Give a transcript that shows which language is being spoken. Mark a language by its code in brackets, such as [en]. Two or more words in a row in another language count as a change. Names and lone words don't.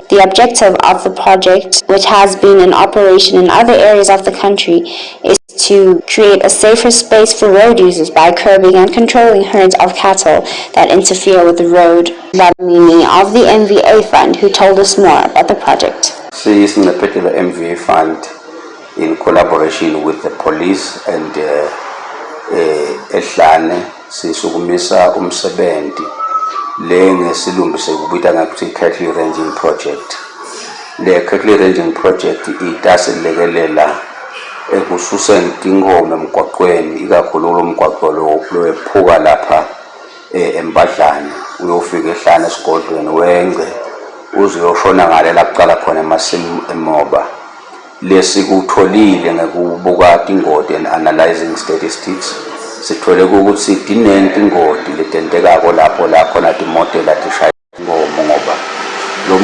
[en] The objective of the project, which has been in operation in other areas of the country, is to create a safer space for road users by curbing and controlling herds of cattle that interfere with the road. Dlamini of the MVA Fund, who told us more about the project. The Sngefetela MVA Fund, in collaboration with the police and Nhlane [ss] sisukumisa umsebenzi le ngesilungise kubita ngakuthi [en] cattle ranging project. [ss] Le cattle ranging project itasilekelela ekususeni tingoma emgwaqweni ikakhulu lo mgwaqo lo wephuka lapha eMbadlane uyofika ehlane esigodlweni wengce uze uyoshona ngale la kuqala khona emasimu emoba. Lesikutholile ngekubuka ingodi [en] and analyzing statistics [ss] sithole ukuthi dinentingoti letentekako lapho la khona timotela tishaya inkomo ngoba lo